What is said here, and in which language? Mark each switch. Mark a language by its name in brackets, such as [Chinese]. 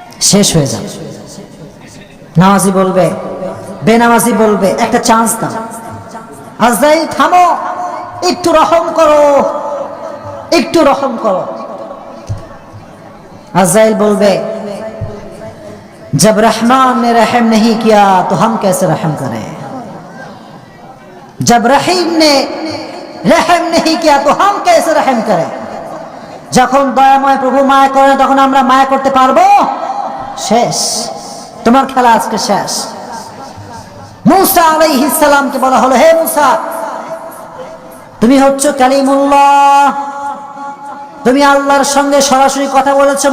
[Bangla] শেষ হয়ে যাবে। নামাজি বলবে, বেনামাজি বলবে, একটা চান্স দাও, আজরাইল থামো, একটু রহম করো, একটু রহম করো। আজরাইল বলবে, [Hindi] जब रहमान ने रहम नहीं किया तो हम कैसे रहम करें, जब रहीम ने रहम नहीं किया तो हम कैसे रहम करें। [Bangla] যখন দয়াময় প্রভু মায়া করেন তখন আমরা মায়া করতে পারবো? শেষ, তোমার খেলা আজকে শেষ। মূসা আলাইহিস সালামকে বলা হলো, হে মূসা, তুমি হচ্ছো কালিমুল্লাহ, তুমি আল্লাহর সঙ্গে সরাসরি কথা বলেছো।